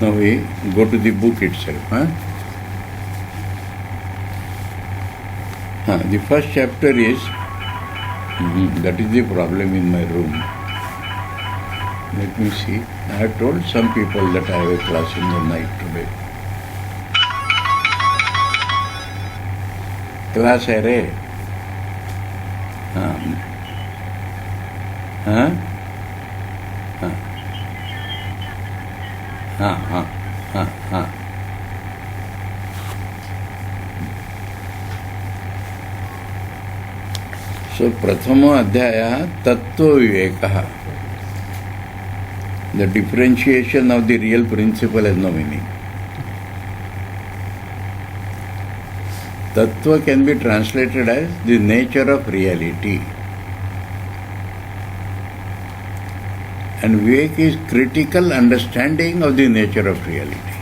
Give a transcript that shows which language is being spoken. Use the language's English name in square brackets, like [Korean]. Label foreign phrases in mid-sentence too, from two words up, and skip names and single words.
[English] Now we go to the book itself. The first chapter is, that is the problem in my room. Let me see. I have told some people that I have a class in the night today. [Hindi] Class है रे. हाँ. हाँ. हाँ. हाँ. हाँ. हाँ. हाँ. [Sanskrit] So प्रथमो अध्यायः तत्त्वविवेकः. [English] The differentiation of the real principle has no meaning. Tattva can be translated as the nature of reality. And Vivek is critical understanding of the nature of reality.